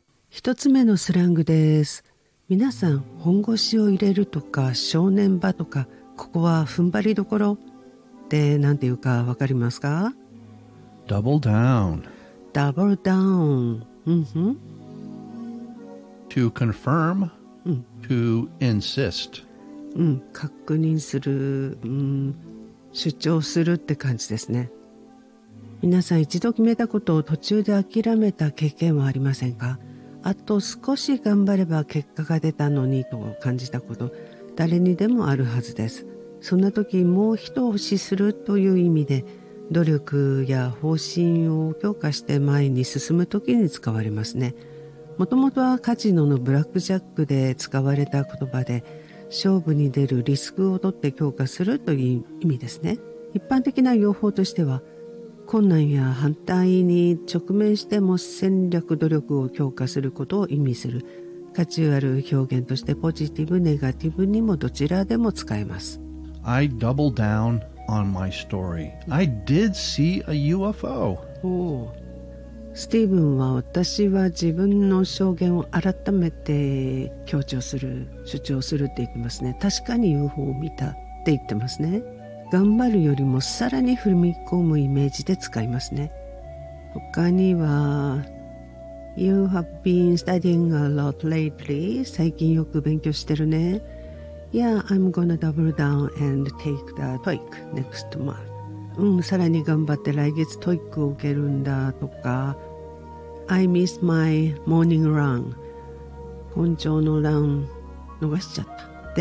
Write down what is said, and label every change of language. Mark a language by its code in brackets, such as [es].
[ja] 一つ目のスラングです。皆さん本腰を入れるとか正念場とか、ここは踏ん張りどころってなんていうか分かりますか？ [en] Double down。 Double down、うん、 To confirm、うん、To insist、 [ja] うん、確認する、うん、主張するって感じですね。皆さん一度決めたことを途中で諦めた経験はありませんか？あと少し頑張れば結果が出たのにと感じたこと、誰にでもあるはずです。そんな時もう一押しするという意味で、努力や方針を強化して前に進む時に使われますね。もともとはカジノのブラックジャックで使われた言葉で、勝負に出るリスクを取って強化するという意味ですね。一般的な用法としては、困難や反対に直面しても戦略努力を強化することを意味する価値ある表現として、ポジティブネガティブにもどちらでも使えます。 [en] I double down on my story. I did see a UFO. [ja] スティーブンは、私は自分の証言を改めて強調する、主張するって言ってますね。確かに UFO を見たって言ってますね。頑張るよりもさらに踏み込むイメージで使いますね。他には [en] You have been studying a lot lately. [ja] 最近よく勉強してるね。 [en] Yeah, I'm gonna double down and take the TOEIC next month. [ja] うん、さらに頑張って来月 TOEIC を受けるんだとか、 [en] I miss my morning run. [ja] 本庁のラン逃しちゃった。